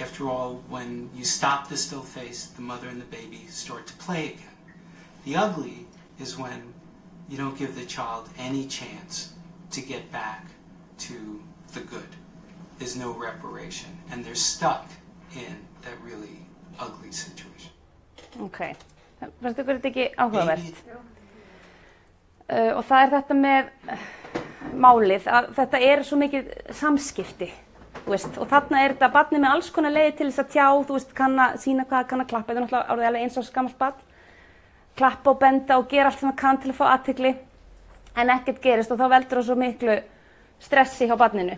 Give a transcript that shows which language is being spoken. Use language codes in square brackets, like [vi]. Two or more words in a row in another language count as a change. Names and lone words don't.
[en] After all, when you stop the still face, the mother and the baby start to play again. The ugly is when you don't give the child any chance to get back to the good. There's no reparation, and they're stuck in that really ugly situation. [is] Ok, fannst ykkur þetta ekki áhugavert? Og það þetta með málið, að þetta svo mikið samskipti, þú veist, og þarna þetta barnið með alls konar leiði til þess að tjá, þú veist, kann að sýna hvað, kann að klappa, þetta náttúrulega orðið alveg 1 árs gamalt barn, klappa og benda og gera allt sem það kann til að fá athygli, en ekkert gerist og þá veldur það svo miklu stressi hjá barninu.